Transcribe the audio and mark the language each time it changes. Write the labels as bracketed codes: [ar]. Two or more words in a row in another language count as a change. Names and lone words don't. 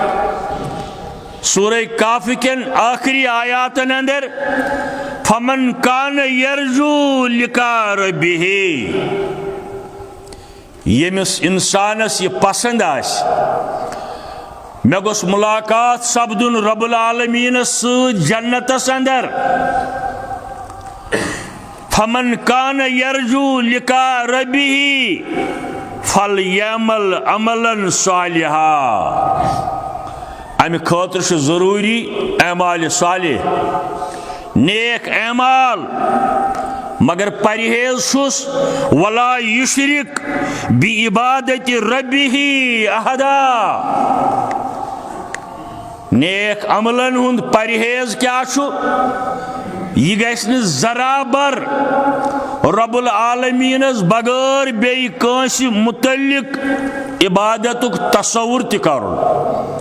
[ks] सूरह कहफ केन आखिरी आयातन अंदर [ar] فمن كان يرجو لقاء ربه [ks] यमिस इंसानस ये पसंद आस मे गोस मुलाकात सपदुन रब्बुल आलमीन जन्नतस अंदर [ar] فمن كان يرجو لقاء ربه فليعمل عملا صالحا [ks] अमे खतर जरूरी अमाल सालिह नेक अमाल मगर परहेज छुस [ar] ولا يشرك بعبادة ربه أحدا [ks] नेक अमलन हुंद परहेज क्या छु यह गश्न जराबर रब्बुल आलमीनस बगैर बेई कांसी मुतल्लिक इबादतुक तसव्वुर त करुन।